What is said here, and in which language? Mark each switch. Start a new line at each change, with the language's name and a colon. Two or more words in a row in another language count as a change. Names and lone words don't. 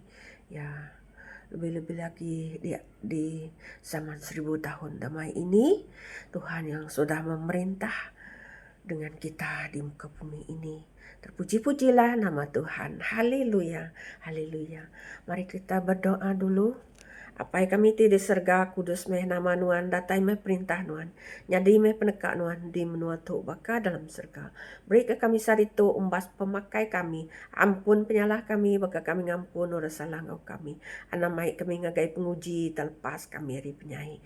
Malay: Ya, lebih-lebih lagi di zaman 1000 tahun damai ini, Tuhan yang sudah memerintah dengan kita di muka bumi ini. Terpuji-pujilah nama Tuhan. Haleluya, haleluya. Mari kita berdoa dulu.
Iban: Apai kami ti di serga kudus meh nama Nuan, datai meh perintah Nuan, nyadi meh penekak Nuan di menua tu baka dalam serga. Beri ke kami saritu umbas pemakai kami, ampun penyalah kami baka kami ngampun ora salah ngau kami. Anamai kami ngagai penguji terlepas kami ri penyai.